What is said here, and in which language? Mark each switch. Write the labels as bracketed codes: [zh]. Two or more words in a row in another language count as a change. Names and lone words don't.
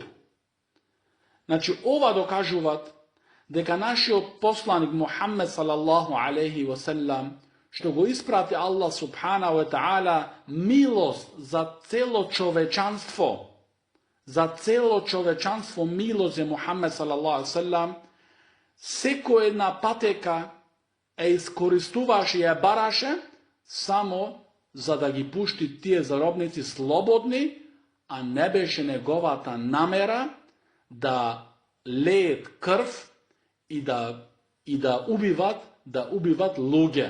[mk] Значи, ова докажуваат дека нашиот посланик Мухаммед [ar] صلى الله عليه وسلم, [mk] што го испрати Аллах [ar] سبحانه وتعالى [mk] милост за цело човечанство, милост е Мухаммед [ar] صلى الله عليه وسلم, [mk] секој една патека е искористуваше и ја бараше само за да ги пушти тие заробници слободни, а не беше неговата намера да леет крв и да убиват луѓе.